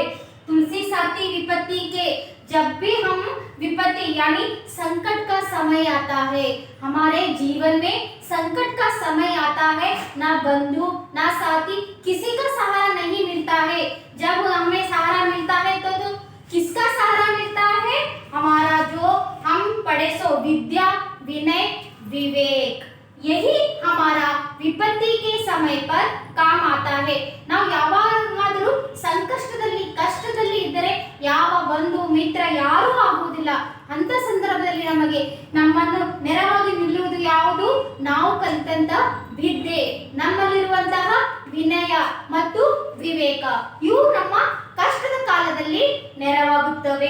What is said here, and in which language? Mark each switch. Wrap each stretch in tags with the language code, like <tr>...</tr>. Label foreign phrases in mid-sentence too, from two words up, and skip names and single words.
<hi>तुलसी साथी विपत्ति के, जब भी हम विपत्ति यानी संकट का समय आता है, हमारे जीवन में संकट का समय आता है, ना बंधु ना साथी किसी का सहारा नहीं मिलता है. जब हमें सहारा मिलता है तो किसका सहारा मिलता है, हमारा जो हम पढ़े सो विद्या विनय विवेक, यही हमारा विपत्ति के समय पर काम आता है.</hi> <kn>ನಾವು ಯಾವಾಗಲಾದರೂ ಸಂಕಷ್ಟದಲ್ಲಿ ಕಷ್ಟದಲ್ಲಿ ಇದ್ದರೆ ಯಾವ ಬಂಧು ಮಿತ್ರ ಯಾರೂ ಆಗುವುದಿಲ್ಲ. ಅಂತ ಸಂದರ್ಭದಲ್ಲಿ ನಮ್ಮನ್ನು ನೆರವಾಗಿ ನಿಲ್ಲುವುದು ಯಾವುದು, ನಾವು ಕಲಿತಂತ ವಿದ್ಯೆ, ನಮ್ಮಲ್ಲಿರುವಂತಹ ವಿನಯ ಮತ್ತು ವಿವೇಕ, ಇವು ನಮ್ಮ ಕಷ್ಟದ ಕಾಲದಲ್ಲಿ ನೆರವಾಗುತ್ತವೆ.</kn>